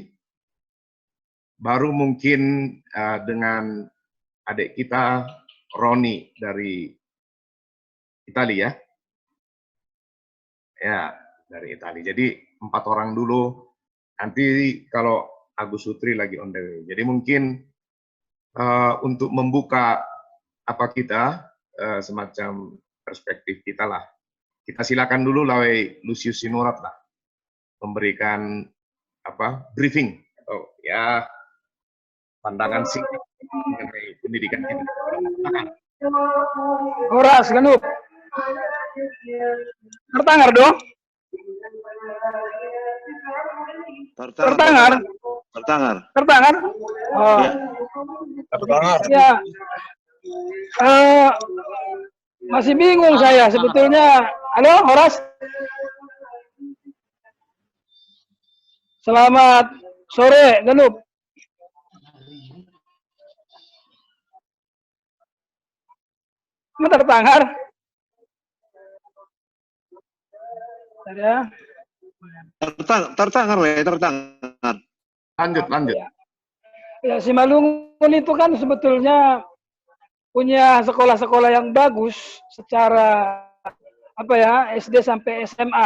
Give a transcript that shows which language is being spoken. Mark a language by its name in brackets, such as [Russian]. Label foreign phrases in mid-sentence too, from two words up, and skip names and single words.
[Indonesian] Baru mungkin dengan adik kita Roni dari Italia ya, dari Italia. Jadi 4 orang dulu. Nanti kalau Agus Sutri lagi [English] on the way. [Indonesian] Jadi mungkin untuk membuka semacam perspektif kita lah. Kita silakan dulu Lawei Lusius Sinurat lah memberikan briefing atau ya pandangan singkat mengenai pendidikan kita. Horas, Ganup. Tertangar dong. Tertangar. Tertangar. Oh. Ya. Tertangar. Ya. Masih bingung saya sebetulnya. Halo, Horas. Selamat sore, Ganup. Tertangar. Ya. Tertangar. Lanjut. Ya, Simalungun itu kan sebetulnya punya sekolah-sekolah yang bagus secara SD sampai SMA.